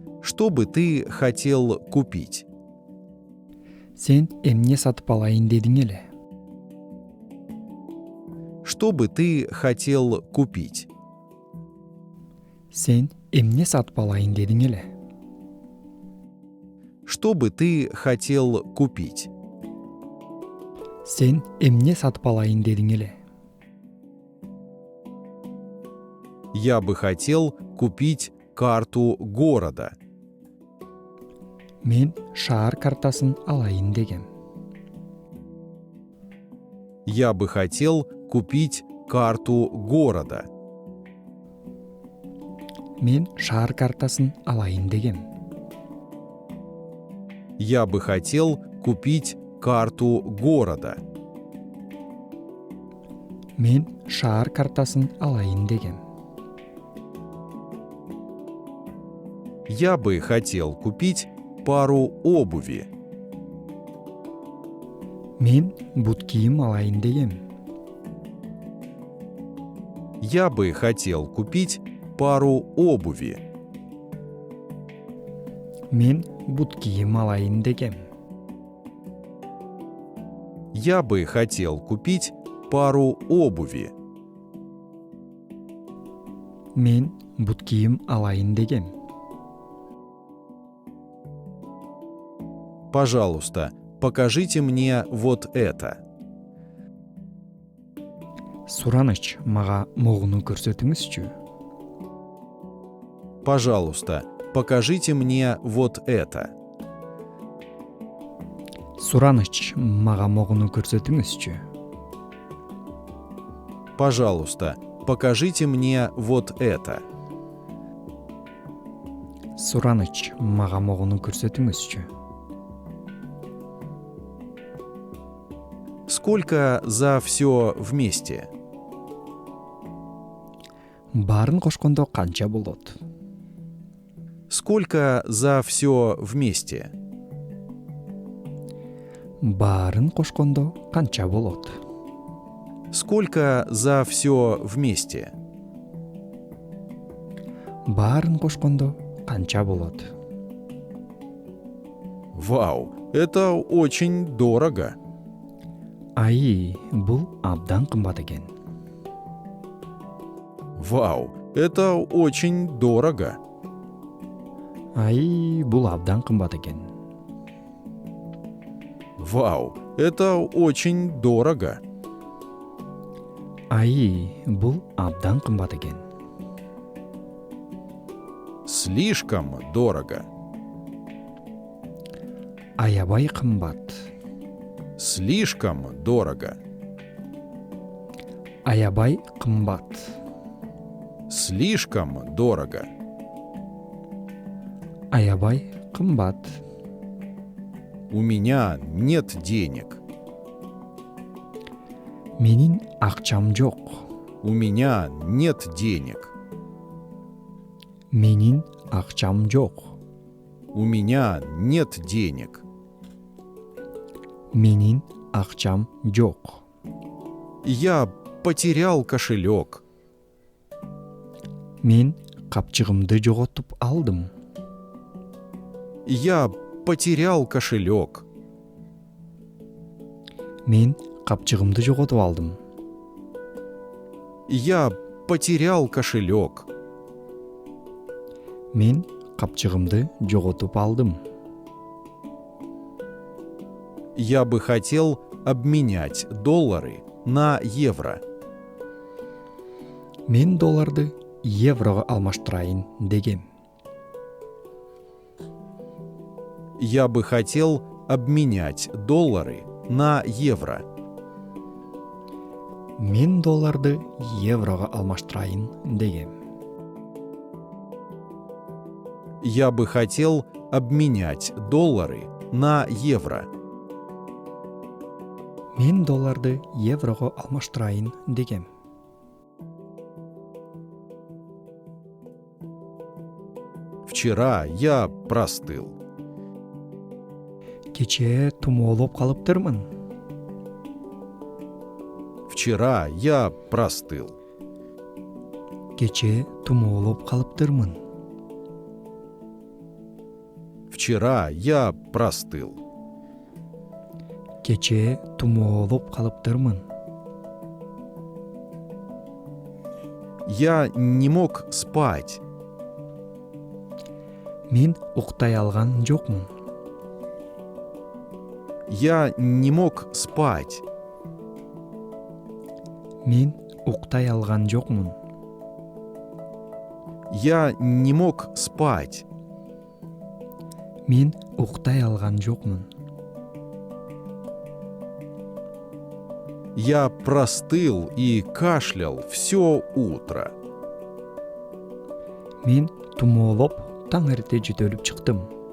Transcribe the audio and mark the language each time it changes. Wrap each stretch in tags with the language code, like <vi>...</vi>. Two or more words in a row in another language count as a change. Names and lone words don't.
<ru>Что бы ты хотел купить?</ru> <ky>Сен эмне сатып алайын дедің эле?</ky> <ru>Что бы ты хотел купить?</ru> <ky>Сен эмне сатып алайын дедің эле?</ky> <ru>Что бы ты хотел купить?</ru> <ky>Сен эмне сатып алайын дедің эле?</ky> <ru>Я бы хотел купить карту города.</ru> <ky>Мен шаар картасын алайын дегем.</ky> <ru>Я бы хотел купить карту города.</ru> <ky>Мен шаар картасын алайын дегем.</ky> <ru>Я бы хотел купить карту города.</ru> <ky>Мен шаар картасын алайын дегем.</ky> <ru>Я бы хотел купить пару обуви.</ru> <ky>Мен бут кийим алайын дегем.</ky> <ru>Я бы хотел купить пару обуви.</ru> <ky>Мен бут кийим алайын дегем.</ky> <ru>Я бы хотел купить пару обуви.</ru> <ky>Мен бут кийим алайын дегем.</ky> <ru>Пожалуйста, покажите мне вот это.</ru> <ky>Сураныч, мага могуну көрсөтүңүзчү.</ky> <ru>Пожалуйста, покажите мне вот это.</ru> <ky>Сураныч, мага могуну көрсөтүңүзчү.</ky> <ru>Пожалуйста, покажите мне вот это.</ru> <ky>Сураныч, мага могуну көрсөтүңүзчү.</ky> <ru>Сколько за все вместе?</ru> <ky>Баарын кошкондо канча болот?</ky> <ru>Сколько за все вместе?</ru> <ky>Баарын кошкондо канча болот?</ky> <ru>Сколько за все вместе?</ru> <ky>Баарын кошкондо канча болот?</ky> <ru>Вау, это очень дорого.</ru> <ky>Ай, бул абдан кымбат экен.</ky> <ru>Вау, это очень дорого.</ru> <ky>Ай, бул абдан кымбат экен.</ky> <ru>Вау, это очень дорого.</ru> <ky>Ай, бул абдан кымбат экен.</ky> <ru>Слишком дорого.</ru> <ky>Аябай кымбат.</ky> <ru>Слишком дорого.</ru> <ky>Аябай кымбат.</ky> <ru>Слишком дорого.</ru> <ky>Аябай кымбат.</ky> <ru>У меня нет денег.</ru> <ky>Менин акчам жок.</ky> <ru>У меня нет денег.</ru> <ky>Менин акчам жок.</ky> <ru>У меня нет денег.</ru> <ky>Менин акчам жок.</ky> <ru>Я потерял кошелек.</ru> <ky>Мен капчыгымды жоготуп алдым.</ky> <ru>Я потерял кошелек.</ru> <ky>Мен капчыгымды жоготуп алдым.</ky> <ru>Я потерял кошелек.</ru> <ky>Мен капчыгымды жоготуп алдым.</ky> <ru>Я бы хотел обменять доллары на евро.</ru> <ky>Мен долларды еврого алмаштырайын дегем.</ky> <ru>Я бы хотел обменять доллары на евро.</ru> <ky>Мен долларды еврого алмаштырайын дегем.</ky> <ru>Я бы хотел обменять доллары на евро.</ru> <ky>Мен долларды еврого алмаштырайын дегем.</ky> <ru>Вчера я простыл.</ru> <ky>Кечээ тумоолоп калыптырмын.</ky> <ru>Вчера я простыл.</ru> <ky>Кечээ тумоолоп калыптырмын.</ky> <ru>Вчера я простыл.</ru> <ky>Кечээ тумоолоп калыптырмын.</ky> <ru>Я не мог спать.</ru> <ky>Мен уктай алган жокмун.</ky> <ru>Я не мог спать.</ru> <ky>Мен уктай алган жокмун.</ky> <ru>Я не мог спать.</ru> <ky>Мен уктай алган жокмун.</ky> <ru>Я простыл и кашлял все утро.</ru> <ky>Мен тумоолоп таң эрте жөтөлүп чыктым.</ky>